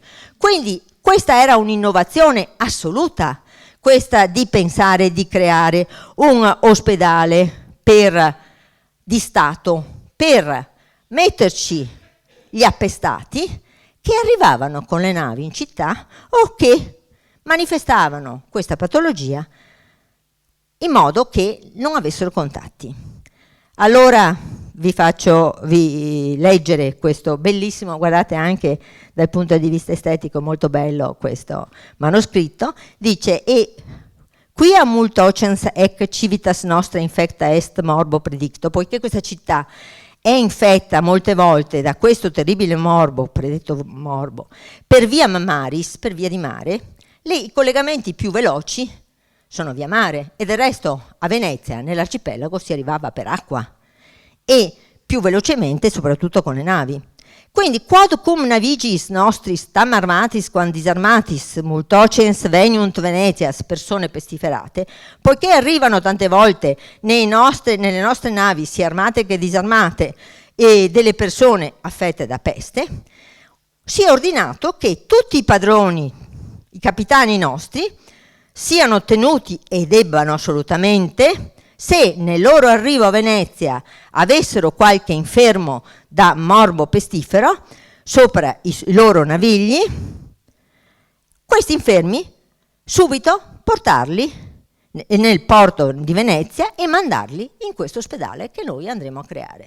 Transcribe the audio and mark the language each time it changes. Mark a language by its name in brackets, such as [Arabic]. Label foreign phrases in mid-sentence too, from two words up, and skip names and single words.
[Italian] Quindi questa era un'innovazione assoluta, questa di pensare di creare un ospedale di Stato per metterci gli appestati che arrivavano con le navi in città o che manifestavano questa patologia in modo che non avessero contatti. Allora vi leggere questo bellissimo, guardate anche dal punto di vista estetico molto bello questo manoscritto, dice: [Latin] e quia multocens ec civitas nostra infecta est morbo predicto, [Italian] poiché questa città è infetta molte volte da questo terribile morbo, predetto morbo, [Latin] per via maris, [Italian] per via di mare, i collegamenti più veloci sono via mare, e del resto a Venezia, nell'arcipelago, si arrivava per acqua e più velocemente soprattutto con le navi. [Latin] Quindi quod cum navigis nostris tam armatis quam disarmatis multocens veniunt Venetias, [Italian] persone pestiferate, poiché arrivano tante volte nelle nostre navi sia armate che disarmate e delle persone affette da peste, si è ordinato che tutti i padroni, i capitani nostri, siano tenuti e debbano assolutamente, se nel loro arrivo a Venezia avessero qualche infermo da morbo pestifero sopra i loro navigli, questi infermi subito portarli nel porto di Venezia e mandarli in questo ospedale che noi andremo a creare.